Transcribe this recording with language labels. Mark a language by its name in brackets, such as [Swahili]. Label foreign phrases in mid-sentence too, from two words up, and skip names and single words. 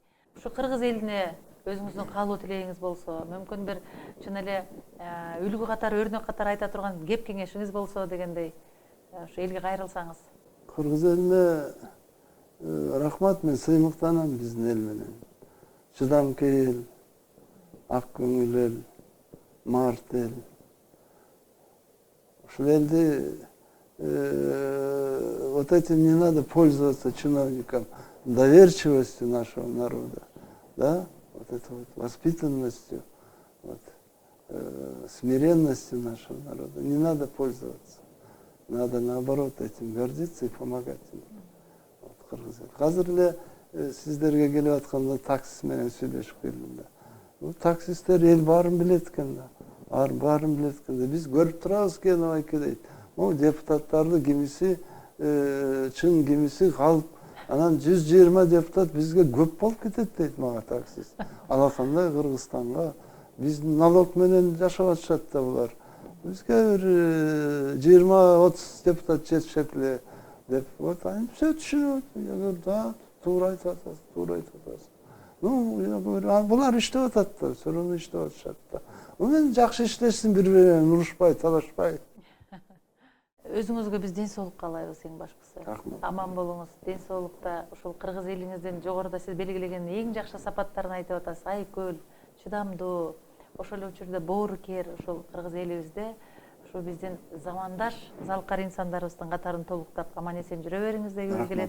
[Kyrgyz] Ушу кыргыз элине өзүңүздүн каалоо тилегиңиз болсо, мүмкүн бир чын эле үлгү катары, өрнөк катары айта турган кеп кеңешиңиз болсо дегендей, ушу элге кайрылсаңыз. Кыргыз элине рахмат, мен сыймыктанам биздин эл менен. Чыдамкер эл, ак көңүл эл, март эл. Ушул элди [Russian] вот этим не надо пользоваться чиновникам, доверчивостью нашего народа, да, вот этой вот воспитанностью, вот, смиренностью нашего народа. Не надо пользоваться. Надо наоборот этим гордиться и помогать им. Вот, [Kyrgyz] кыргыз эл. Азыр эле сиздерге келип атканда таксист менен сүйлөшүп келдим да. Бул таксисттер эл баарын билет экен да. Баарын билет экен да. Биз көрүп турабыз Кенебайке дейт. Могу депутаттарды кимиси чын, кимиси калып, анан 120 депутат бизге көп болуп кетет дейт мага таксист. Алакандай Кыргызстанга биздин налог менен жашап атышат да булар. Бизге бир 20-30 депутат жетишет эле деп. [Russian] Вот они все түшүнөт. Я говорю, [Kyrgyz] да, туура айтып атасыз, туура айтып атасыз. [Russian] Ну, я говорю, [Kyrgyz] булар иштеп атат да, [Russian] все равно [Kyrgyz] иштеп атышат да. Мен жакшы иштешсин, бири-бири менен урушпай, талашпай. Өзүңүзгө биз ден соолук каалайбыз эң башкысы. Рахмат. Аман болуңуз, ден соолукта ушул кыргыз элиңиздин жогоруда сиз белгилеген эң жакшы сапаттарын айтып атасыз. Айкөл, чыдамдуу, ошол эле учурда боорукер ушул кыргыз элибизде ушу биздин замандаш залкар инсандарыбыздын катарын толуктап аман эсен жүрө бериңиз дегибиз келет.